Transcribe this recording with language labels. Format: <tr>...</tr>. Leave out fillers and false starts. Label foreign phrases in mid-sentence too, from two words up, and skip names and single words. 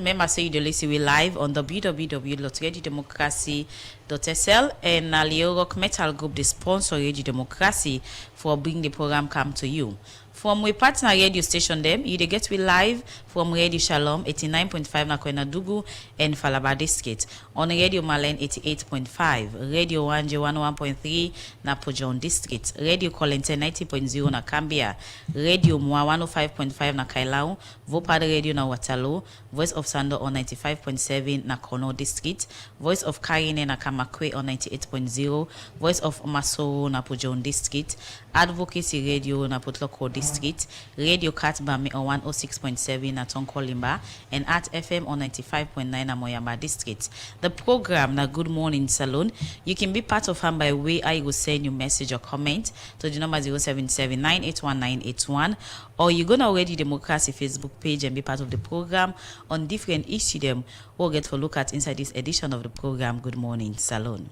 <kri>Remember, say you listen we live on www.radiodemocracy.sl and Leo Rock Metal Group, the sponsor Radio Democracy, for bringing the program come to you. From we partner radio station them, you they get we live from Radio Shalom 89.5 na Dugu and Falaba District, on Radio Malen 88.5, Radio Wanje 101.3 na Pojon District, Radio Kolente 90.0 na Cambia, Radio Mwa 105.5 na Kailau, Vopad Radio na Waterloo, Voice of Sando on 95.7 na Kono District, Voice of Karine na Kamakwe on 98.0, Voice of Masoro na Pojon District, Advocacy Radio na Potloko District, Radio Katbame on 106.7 na Tonkolimba, and at FM on 95.9 na Moyamba District. The program na Good Morning Salon, you can be part of them by way I will send you message or comment to the number 077-981-981, or you go to Already Democracy Facebook page and be part of the program on different issues them we'll get to look at inside this edition of the program Good Morning Salon.</kri>